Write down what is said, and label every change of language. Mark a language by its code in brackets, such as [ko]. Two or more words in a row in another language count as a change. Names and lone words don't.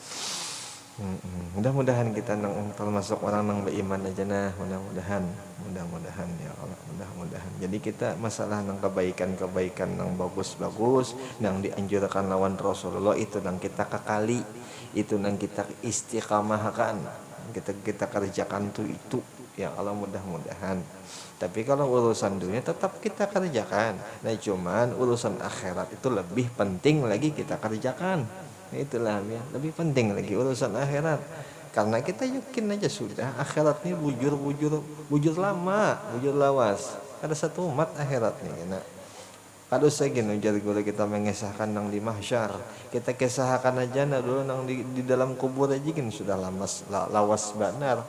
[bjn] Mudah-mudahan kita termasuk orang yang beriman aja nah mudah-mudahan ya Allah mudah-mudahan jadi kita masalah nang kebaikan yang bagus-bagus yang dianjurkan lawan Rasulullah itu nang kita kekali itu nang kita istiqamahkan kita kerjakan tuh itu ya Allah mudah-mudahan. [id] Tapi kalau urusan dunia tetap kita kerjakan nah cuman urusan akhirat itu lebih penting lagi kita kerjakan. Itulah ya, lebih penting lagi urusan akhirat. [bjn] Karena kita yakin aja sudah akhirat ini bujur lama, bujur lawas. Ada satu umat akhirat nih kena. Kalau segini ujar gula kita mengesahkan nang di mahsyar. Kita kesahkan aja nah dulu nang di dalam kubur aja kan sudah lawas benar.